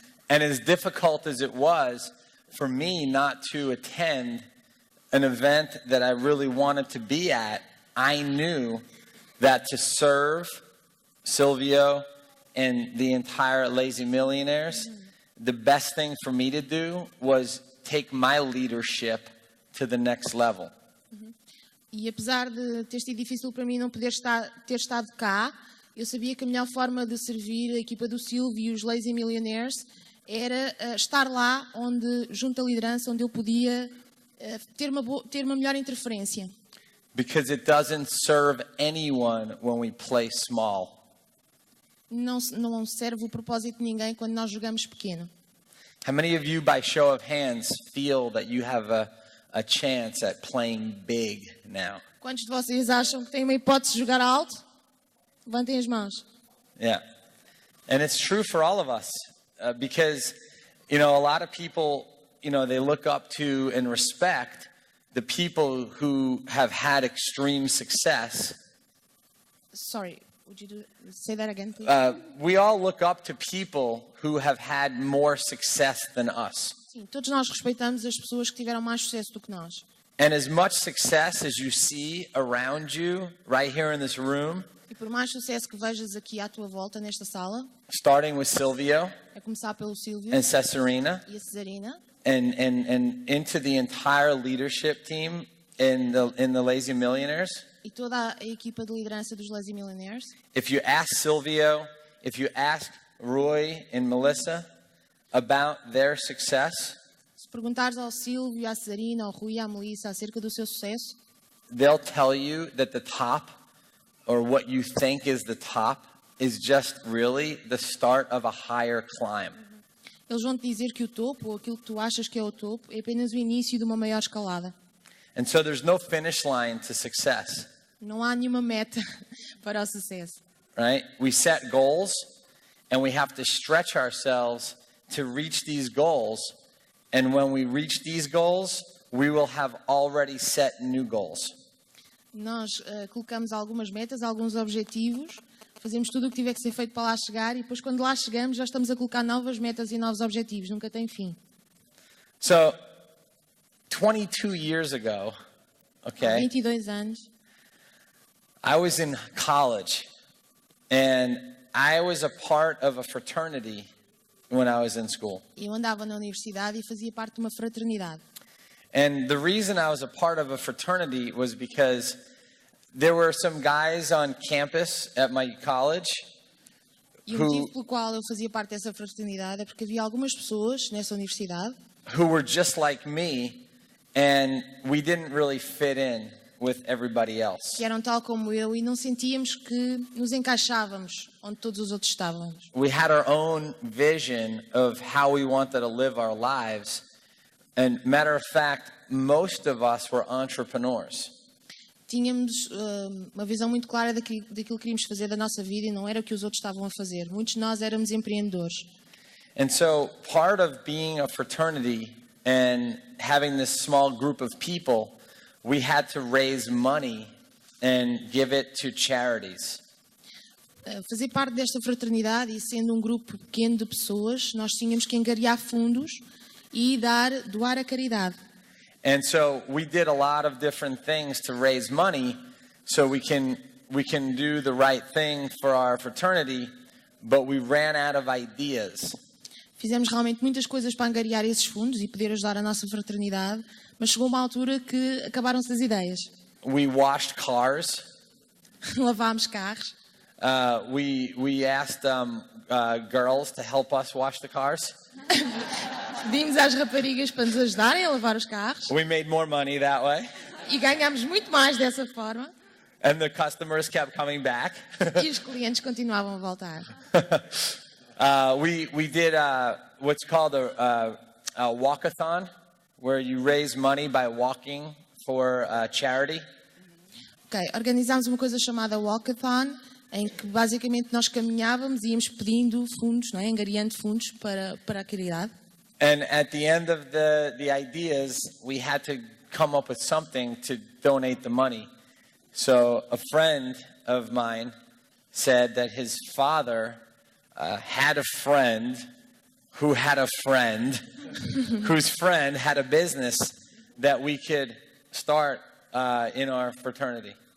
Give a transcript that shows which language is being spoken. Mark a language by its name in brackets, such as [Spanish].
[English] And as difficult as it was for me not to attend an event that I really wanted to be at, I knew that to serve Silvio and the entire Lazy Millionaires, the best thing for me to do was take my leadership to the next level. [Portuguese] E apesar de ter sido difícil para mim não poder ter estado cá, eu sabia que a melhor forma de servir a equipa do Silvio e os Lazy Millionaires era estar lá junto à liderança, onde eu podia ter uma melhor interferência. [English] Because it doesn't serve anyone when we play small. [Portuguese] Não serve o propósito de ninguém quando nós jogamos pequeno. [English] How many of you, by show of hands, feel that you have a chance at playing big now? [Portuguese] Quantos de vocês acham que têm uma hipótese de jogar alto? Levantem as mãos. [English] Yeah. And it's true for all of us. Because, a lot of people, they look up to and respect the people who have had extreme success. Sorry, would you say that again, please? We all look up to people who have had more success than us. [Portuguese] Sim, todos nós respeitamos as pessoas que tiveram mais sucesso do que nós. [English] And as much success as you see around you, right here in this room, [Portuguese] e por mais sucesso que vejas aqui à tua volta nesta sala, [English] starting with Silvio, [Portuguese] a começar pelo Silvio [English] and Cesarina, [Portuguese] e a Cesarina, [English] and into the entire leadership team in the Lazy Millionaires. [Portuguese] E toda a equipa de liderança dos Lazy Millionaires. [English] If you ask Silvio, if you ask Roy and Melissa about their success, [Portuguese] se perguntares ao Silvio, à Cesarina, ao Rui e à Melissa acerca do seu sucesso, [English] they'll tell you that the top, or what you think is the top, is just really the start of a higher climb. [Portuguese] Eles vão te dizer que o topo, ou aquilo que tu achas que é o topo, é apenas o início de uma maior escalada. [English] And so there's no finish line to success. [Portuguese] Não há nenhuma meta para o sucesso. [English] Right? We set goals and we have to stretch ourselves to reach these goals. And when we reach these goals, we will have already set new goals. [Portuguese] Nós colocamos algumas metas, alguns objetivos, fazemos tudo o que tiver que ser feito para lá chegar e depois quando lá chegamos já estamos a colocar novas metas e novos objetivos, nunca tem fim. [English] So, 22 years ago, okay, [Portuguese] 22 anos, [English] I was in college and I was a part of a fraternity when I was in school. [Portuguese] eu andava na universidade e fazia parte de uma fraternidade. [English] And the reason I was a part of a fraternity was because there were some guys on campus at my college [Portuguese] E o motivo pelo qual eu fazia parte dessa fraternidade é porque havia algumas pessoas nessa universidade [English] who were just like me and we didn't really fit in with everybody else. [Portuguese] que eram tal como eu e não sentíamos que nos encaixávamos onde todos os outros estavam. [English] We had our own vision of how we wanted to live our lives. And matter of fact, most of us were entrepreneurs. [Portuguese] Tínhamos uma visão muito clara daquilo que queríamos fazer da nossa vida e não era o que os outros estavam a fazer. Muitos de nós éramos empreendedores. [English] And so part of being a fraternity and having this small group of people, we had to raise money and give it to charities. [Portuguese] Fazer parte desta fraternidade e sendo um grupo pequeno de pessoas, nós tínhamos que angariar fundos e doar a caridade. [English] And so we did a lot of different things to raise money so we can do the right thing for our fraternity, but we ran out of ideas. [Portuguese] Fizemos realmente muitas coisas para angariar esses fundos e poder ajudar a nossa fraternidade, mas chegou uma altura que acabaram-se as ideias. [English] We washed cars. [Portuguese] Lavámos carros. [English] We asked girls to help us wash the cars. [Portuguese] Pedimos às raparigas para nos ajudarem a lavar os carros. [English] We made more money that way. [Portuguese] E ganhámos muito mais dessa forma. [English] And the customers kept coming back. [Portuguese] E os clientes continuavam a voltar. [English] We did what's called a walkathon, where you raise money by walking for charity. [Portuguese] Ok, organizámos uma coisa chamada walkathon, em que basicamente nós caminhávamos e íamos pedindo fundos, não é? Angariando fundos para a caridade. [English] And at the end of the ideas, we had to come up with something to donate the money. So a friend of mine said that his father had a friend who had a friend whose friend had a business that we could start in our fraternity.